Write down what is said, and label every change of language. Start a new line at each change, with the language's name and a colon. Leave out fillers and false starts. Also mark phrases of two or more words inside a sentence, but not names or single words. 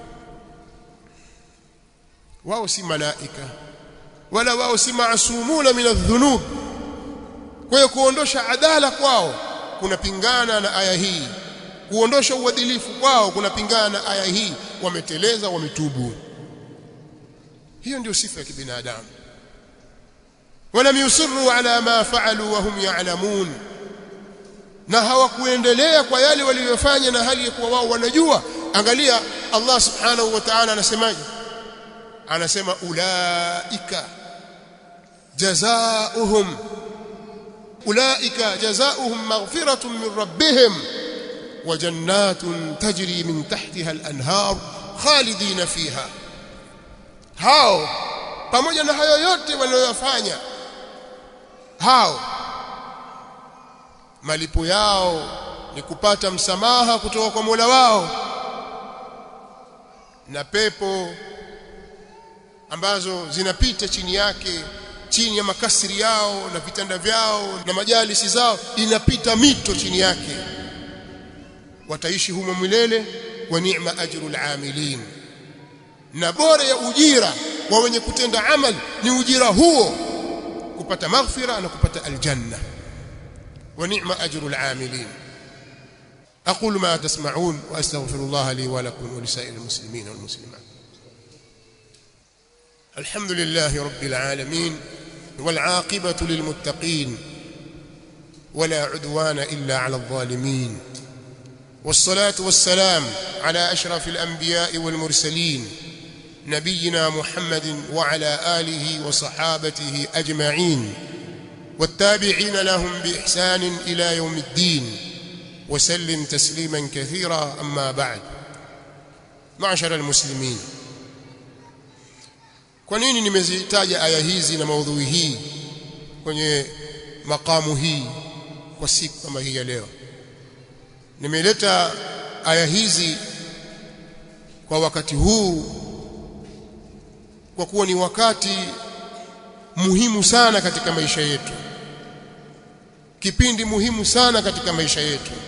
Swahili: Wao si malaika wala wao si
Arabic: معصومون من الذنوب.
Swahili: Kwa hiyo kuondosha adala kwao kunapingana na aya hii, kuondosha uadilifu kwao kunapingana na aya hii. Wameteleza, wametubu. Hiyo ndio sifa ya kibinadamu.
Arabic: ولم يصروا على ما فعلوا وهم يعلمون,
Swahili: na hawakuendelea kwa yale waliyofanya na hali ya kuwa wao wanajua. Angalia Allah
Arabic: سبحانه وتعالى
Swahili: anasemaje?
Arabic: Anasema أولئك جزاؤهم مغفرة من ربهم وجنات تجري من تحتها الأنهار خالدين فيها.
Swahili: Hao pamoja na hayo yote waliyofanya, hao malipo yao ni kupata msamaha kutoka kwa Mola wao na pepo ambazo zinapita chini yake, chini ya makasiri yao na vitanda vyao na majalisi zao, inapita mito chini yake. Wataishi humo milele.
Arabic: ونعم أجر العاملين,
Swahili: na bora ya ujira wa wenye kutenda amali ni ujira huo, kupata maghfira na kupata aljanna.
Arabic: ونعم أجر العاملين. أقول ما تسمعون وأستغفر الله لي ولكم ولسائر المسلمين والمسلمات. الحمد لله رب العالمين والعاقبة للمتقين ولا عدوان إلا على الظالمين. والصلاة والسلام على أشرف الأنبياء والمرسلين نبينا محمد وعلى آله وصحابته أجمعين والتابعين لهم بإحسان إلى يوم الدين وسلم تسليما كثيرا. أما بعد، معشر المسلمين،
Swahili: kwa nini nimezitaja aya hizi na maudhui hii kwenye makamu hii kwa siku kama hii ya leo? Nimeleta aya hizi kwa wakati huu kwa kuwa ni wakati muhimu sana katika maisha yetu, kipindi muhimu sana katika maisha yetu,